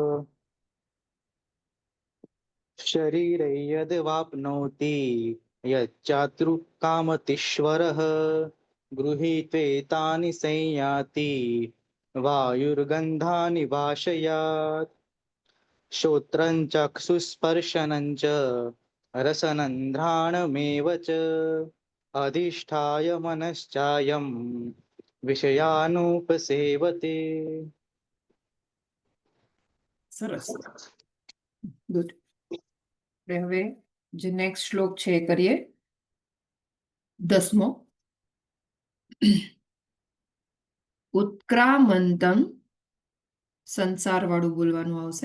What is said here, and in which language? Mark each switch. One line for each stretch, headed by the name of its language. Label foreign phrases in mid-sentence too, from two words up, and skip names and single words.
Sanskrit: शरीरे यद्वाप्नोति यच्चातुर्कामतीश्वरः गृहीत्वेतानि संयाति वायुर्गन्धानि वाशयात्। श्रोत्रं चक्षुस्पर्शनं च रसनं घ्राणमेव च अधिष्ठाय मनश्चायं विषयानुपसेवते।
Gujarati: સરસ, ગુડ. હવે જે નેક્સ્ટ શ્લોક છે એ કરીએ. 10મો. ઉત્ક્રામંતં, સંસાર વાળું બોલવાનું આવશે.